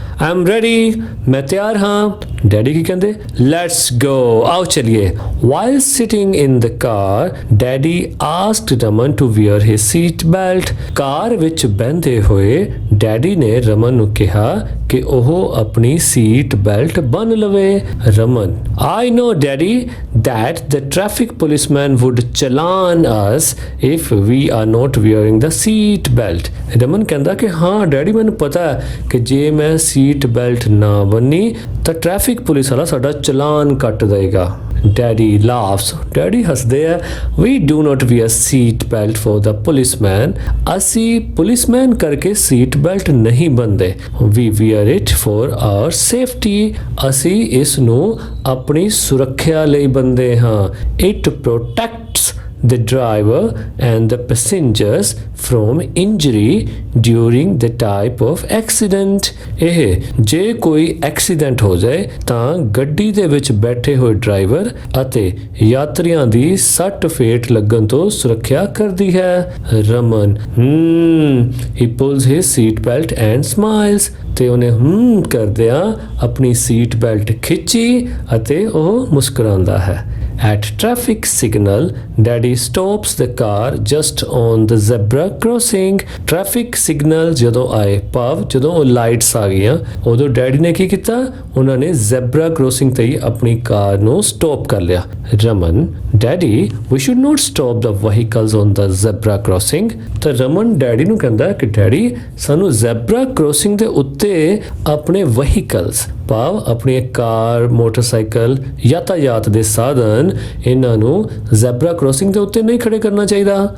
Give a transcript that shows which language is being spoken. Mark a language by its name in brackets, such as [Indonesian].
[English] I am ready, [Punjabi] ਮੈਂ ਤਿਆਰ ਹਾਂ। ਡੈਡੀ ਕੀ ਕਹਿੰਦੇ? [English] let's go, [Punjabi] ਆਓ ਚਲਿਏ। [English] While sitting in the car, daddy asked Raman to wear his seat belt. [Punjabi] ਕਾਰ ਵਿੱਚ ਬਹਿੰਦੇ ਹੋਏ ਡੈਡੀ ਨੇ ਰਮਨ ਨੂੰ ਕਿਹਾ ਕਿ ਉਹ ਆਪਣੀ ਸੀਟ ਬੈਲਟ ਬੰਨ ਲਵੇ। [English] Raman, I know daddy that the traffic policeman would challan us if we are not wearing the seat belt. [Punjabi] Raman ਕਹਿੰਦਾ ਕਿ ਹਾਂ ਡੈਡੀ, ਮੈਨੂੰ ਪਤਾ ਹੈ ਕਿ ਜੇ ਮੈਂ ਸੀਟ ਬੈਲਟ ਨਾ ਬੰਨੀ ਤਾਂ ਟ੍ਰੈਫਿਕ ਪੁਲਿਸ ਵਾਲਾ ਸਾਡਾ ਚਲਾਨ ਕੱਟ ਦੇਗਾ। [English] Daddy laughs. [Punjabi] Daddy ਹੱਸਦੇ ਆ। [English] We do not wear seat belt for the policeman. [Punjabi] ਅਸੀਂ ਪੁਲਿਸਮੈਨ ਕਰਕੇ ਸੀਟ ਬੈਲਟ ਨਹੀਂ ਬੰਨਦੇ। [English] We wear it for our safety. [Punjabi] ਅਸੀਂ ਇਸ ਨੂੰ ਆਪਣੀ ਸੁਰੱਖਿਆ ਲਈ ਬੰਨਦੇ ਹਾਂ। [English] It protects the driver and the passengers from injury during the type of accident. [Punjabi] ਇਹ ਜੇ ਕੋਈ ਐਕਸੀਡੈਂਟ ਹੋ ਜਾਏ ਤਾਂ ਗੱਡੀ ਦੇ ਵਿੱਚ ਬੈਠੇ ਹੋਏ ਡਰਾਈਵਰ ਅਤੇ ਯਾਤਰੀਆਂ ਦੀ ਸੱਟ ਫੇਟ ਲੱਗਣ ਤੋਂ ਸੁਰੱਖਿਆ ਕਰਦੀ ਹੈ। [English] Raman, he pulls his seat belt and smiles. [Punjabi] ਤੇ ਉਹਨੇ ਕਰਦਿਆਂ ਆਪਣੀ ਸੀਟ ਬੈਲਟ ਖਿੱਚੀ ਅਤੇ ਉਹ ਮੁਸਕਰਾਉਂਦਾ ਹੈ। [English] At traffic signal, Daddy stops the car just on the zebra crossing. [Punjabi] Traffic signal ਜਦੋਂ ਆਏ ਭਾਵ ਜਦੋਂ ਉਹ ਲਾਈਟਸ ਆ ਗਈਆਂ ਉਦੋਂ ਡੈਡੀ ਨੇ ਕੀ ਕੀਤਾ ਉਹਨਾਂ ਨੇ ਜ਼ੈਬਰਾ ਕ੍ਰੋਸਿੰਗ ਤੇ ਹੀ ਆਪਣੀ ਕਾਰ ਨੂੰ ਸਟਾਪ ਕਰ ਲਿਆ Raman daddy [English] we should not stop the vehicles on the zebra crossing [Punjabi] ਤਾਂ ਰਮਨ ਡੈਡੀ ਨੂੰ ਕਹਿੰਦਾ ਕਿ ਡੈਡੀ ਸਾਨੂੰ ਜ਼ੈਬਰਾ ਕ੍ਰੋਸਿੰਗ ਦੇ ਉੱਤੇ ਆਪਣੇ ਵਹੀਕਲਸ ਭਾਵ ਆਪਣੀ ਕਾਰ ਮੋਟਰਸਾਈਕਲ ਯਾਤਾਯਾਤ ਦੇ ਸਾਧਨ ਇਹਨਾਂ ਨੂੰ ਜ਼ੈਬਰਾ ਕ੍ਰੋਸਿੰਗ ਦੇ ਉੱਤੇ ਨਹੀਂ ਖੜੇ ਕਰਨਾ ਚਾਹੀਦਾ